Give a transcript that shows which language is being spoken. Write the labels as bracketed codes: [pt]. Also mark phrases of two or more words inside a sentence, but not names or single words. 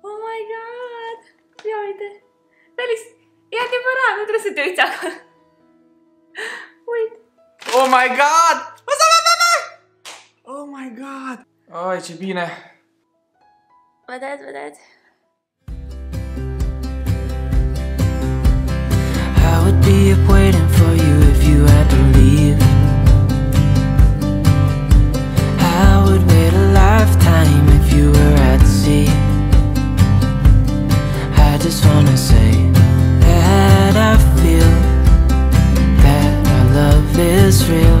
[en] my god! [ro] Ia uite! Felix, e adevărat, nu trebuie să te uiți acolo. Uite! [en] Oh my god! Oh my god! [ro] Ai, ce bine! Vedeți, vedeți? [en] I would be up waiting for you if you had to leave. I would wait a lifetime if you were at sea. I just wanna say that I feel that our love is real.